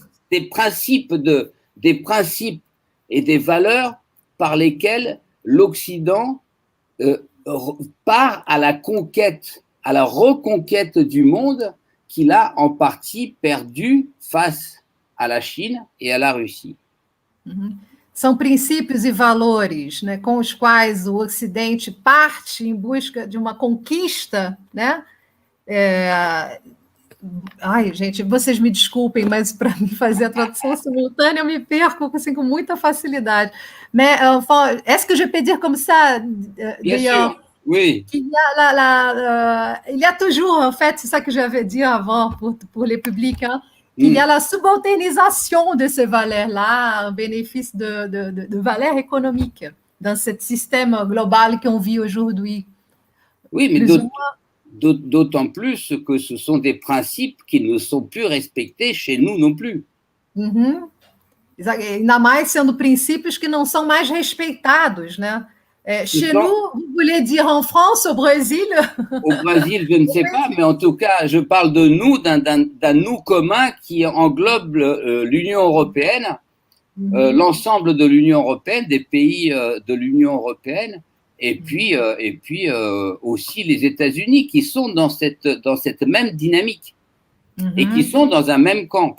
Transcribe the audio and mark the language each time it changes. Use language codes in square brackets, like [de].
[fr] Des principes et des valeurs par lesquels l'Occident part à la conquête, à la reconquête du monde qu'il a en partie perdu face à la Chine et à la Russie. [pt] São princípios e valores, né, com os quais o Ocidente parte em busca de uma conquista, né? Ai, gente, vocês me desculpem, mas para mim fazer a tradução simultânea eu me perco assim, com muita facilidade. [fr] Mais est-ce que je peux dire comme ça? Bien sûr, oui. Il y a toujours, en fait, c'est ça que j'avais dit avant pour les publics, hein, qu'il y a la subalternisation de ces valeurs-là en bénéfice de valeurs économiques dans ce système global qu'on vit aujourd'hui. Oui, mais d'autant plus que ce sont des principes qui ne sont plus respectés chez nous non plus. [pt] Ainda mais sendo princípios que não são mais respeitados, né? [fr] Chez nous, vous voulez dire en France, au Brésil? Au Brésil, je ne sais pas, mais en tout cas, je parle de nous, d'un nous commun qui englobe l'Union européenne, l'ensemble de l'Union européenne, des pays de l'Union européenne, et puis aussi les États-Unis qui sont dans cette même dynamique et qui sont dans un même camp.